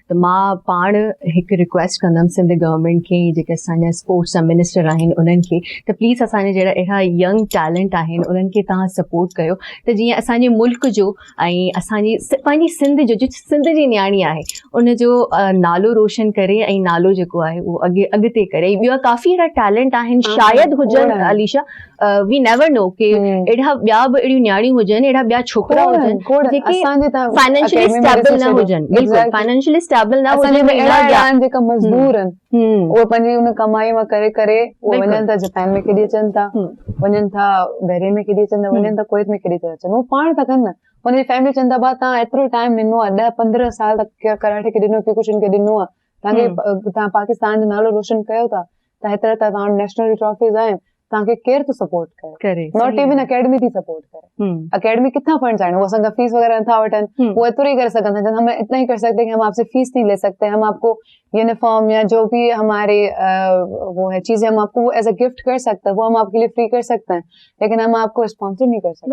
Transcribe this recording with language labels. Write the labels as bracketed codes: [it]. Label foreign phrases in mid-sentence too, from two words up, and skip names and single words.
[sd] त मां पाण हिकु रिक्वेस्ट कंदमि सिंध गवर्नमेंट खे, जेके असांजा स्पोर्ट्स जा मिनिस्टर आहिनि उन्हनि खे, त प्लीज़ असांजे जहिड़ा अहिड़ा [en] young talent [sd] आहिनि उन्हनि खे तव्हां सपोर्ट कयो, त जीअं असांजे मुल्क जो ऐं असांजी पंहिंजी सिंध जो सिंध जी न्याणी आहे उनजो नालो रोशन करे ऐं नालो जेको आहे उहो अॻिते करे। ॿिया काफ़ी अहिड़ा टैलेंट आहिनि, शायदि हुजनि अलीशा, [en] we never know [sd] कि अहिड़ा ॿिया बि अहिड़ियूं न्याणियूं हुजनि, अहिड़ा ॿिया छोकिरा हुजनि जेके [en] financially stable [sd] न हुजनि, बिल्कुलु [en] financially stable [sd] न हुजनि, जेका मजदूर आहिनि उहे पंहिंजी उन कमाई मां करे करे वञनि था, जापान में केॾी अचनि था, वञनि था बहरीन में केॾी अचनि था, वञनि था कुवैत में केॾी था अचनि, उहे पाण था कनि न। हुनजी फैमिली चवनि था, तव्हां एतिरो टाइम ॾिनो आहे, 10-15 साल तक कराटे खे ॾिनो, क्यूकुशिन खे ॾिनो आहे, तव्हां पाकिस्तान जो नालो रोशन कयो था, तव्हां हेतिरा तव्हां [en] national trophies [sd] आहिनि, तव्हांखे केरु थो सपोर्ट करे? [en] not even [sd] अकेडमी थी सपोर्ट करे। [ur] اکیڈمی کتنا فنڈز آئے، وہ [sd] असांखा फीस वगैरह नथा वठनि, वो एतिरो ही करे सघनि था, [ur] ہم اتنا ہی کر سکتے ہیں کہ ہم آپ سے فیس نہیں لے سکتے، ہم آپ کو یونیفارم یا جو بھی ہمارے وہ ہے چیزیں ہم آپ کو [en] as a gift [ur] کر سکتے ہیں، وہ ہم آپ کے لیے فری کر سکتے ہیں، لیکن ہم آپ کو اسپانسر نہیں کر سکتے.